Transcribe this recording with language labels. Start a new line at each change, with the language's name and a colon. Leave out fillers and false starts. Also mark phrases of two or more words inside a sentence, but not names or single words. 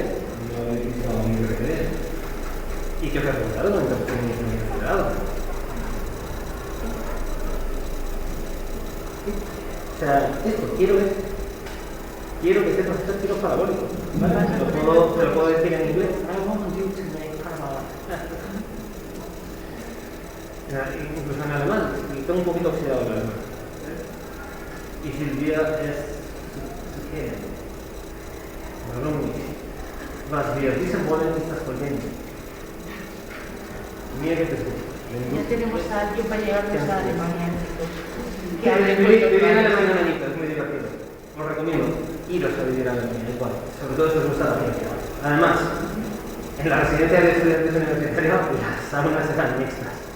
Spanish: No he visto muy bien. ¿Y qué os ha preguntado? ¿Movimiento rectilíneo uniformemente acelerado? O sea, esto, quiero que sepas hacer tiros parabólicos, ¿vale? Te lo puedo decir en inglés.
English: I want you to make parabolic.
Spanish: Incluso en alemán, y tengo un poquito oxidado el alemán. Y Silvia es ¿qué?
German: Warum nicht? Was wir wissen wollen ist das Folgende.
Spanish: Mira que te escucho. Ya tenemos a alguien para llevarnos a Alemania. Que Vivir en Alemania es muy divertido. Os recomiendo iros a vivir a Alemania, igual. Sobre todo si os gusta la ciencia. Además, en la residencia de estudiantes universitarios las saunas eran mixtas.